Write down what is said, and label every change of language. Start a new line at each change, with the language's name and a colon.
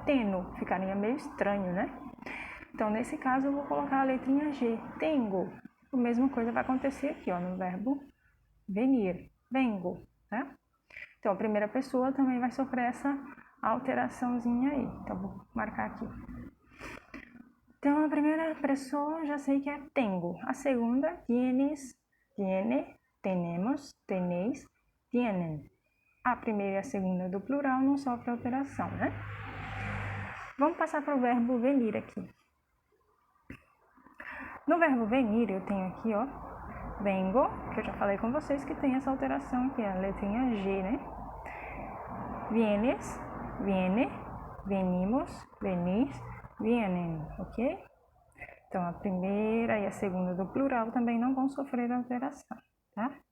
Portuguese: Teno, ficaria meio estranho, né? Então, nesse caso, eu vou colocar a letrinha G, tengo. A mesma coisa vai acontecer aqui, ó, no verbo venir, vengo, tá? Então, a primeira pessoa também vai sofrer essa alteraçãozinha aí. Então, vou marcar aqui. Então, a primeira pessoa já sei que é tengo. A segunda,
Spanish: tienes, tiene, tenemos, tenéis, tienen.
Portuguese: A primeira e a segunda do plural não sofrem alteração, né? Vamos passar para o verbo venir aqui. No verbo venir, eu tenho aqui, ó, vengo, que eu já falei com vocês que tem essa alteração aqui, a letrinha G, né?
Spanish: Vienes, viene, venimos, venís, vienen, ok?
Portuguese: Então, a primeira e a segunda do plural também não vão sofrer alteração, tá?